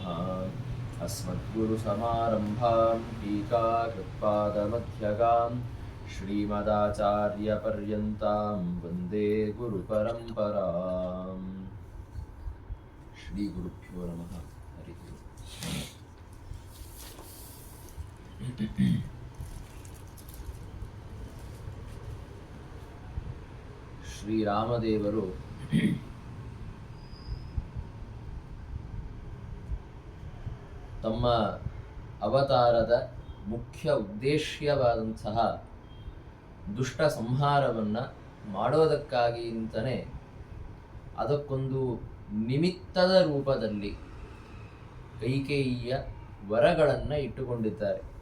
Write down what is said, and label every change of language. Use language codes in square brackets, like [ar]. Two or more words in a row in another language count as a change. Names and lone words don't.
[sa] अस्मद्गुरुसमारम्भां टीकाकृत्पादमध्यगां श्रीमदाचार्यपर्यन्तां वन्दे गुरुपरम्पराम्। श्रीगुरुभ्यो नमः। हरिः ओम्। [kn] ಶ್ರೀರಾಮದೇವರು ತಮ್ಮ ಅವತಾರದ ಮುಖ್ಯ ಉದ್ದೇಶವಾದಂತಹ ದುಷ್ಟ ಸಂಹಾರವನ್ನು ಮಾಡೋದಕ್ಕಾಗಿ ಅಂತಲೇ ಅದಕ್ಕೊಂದು ನಿಮಿತ್ತದ ರೂಪದಲ್ಲಿ ಕೈಕೇಯಿಯ ವರಗಳನ್ನು ಇಟ್ಟುಕೊಂಡಿದ್ದಾರೆ.